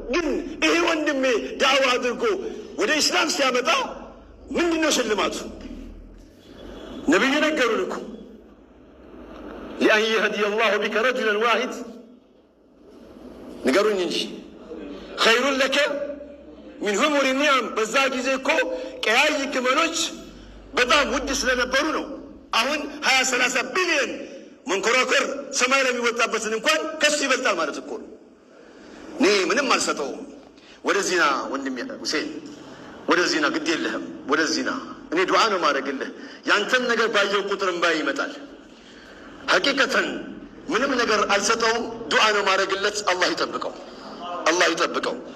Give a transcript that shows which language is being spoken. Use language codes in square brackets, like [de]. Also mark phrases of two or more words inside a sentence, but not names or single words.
[am] ግን ይሄ ወንድሜ ዳዕዋ አድርጎ ወደ ኢስላም ሲያመጣ ምንድነው ሽልማቱ? ነብዩ ነገሩን እኮ [ar] لأن يهدي الله بك رجلا واحد [am] ንገሩኝ እንጂ [ar] خير لك من حمر النعم [am] በዛ ጊዜ እኮ ቀያይ ግመሎች በጣም ውድ ስለነበሩ ነው። አሁን 20-30 ቢሊዮን መንኮራኩር ሰማይ ላይ የሚወጣበትን እንኳን ከሱ ይበልጣል ማለት እኮ ነው። እኔ ምንም አልሰጠውም። ወደዚህ ና ወንድሜ ሁሴን፣ ወደዚህ ና፣ ግድ የለህም ወደዚህ ና። እኔ ዱዓ ነው ማድረግልህ። ያንተን ነገር ባየው ቁጥር እንባዬ ይመጣል። ሐቂቀተን ምንም ነገር አልሰጠውም። ዱዓ ነው ማድረግለት። አላህ ይጠብቀው፣ አላህ ይጠብቀው።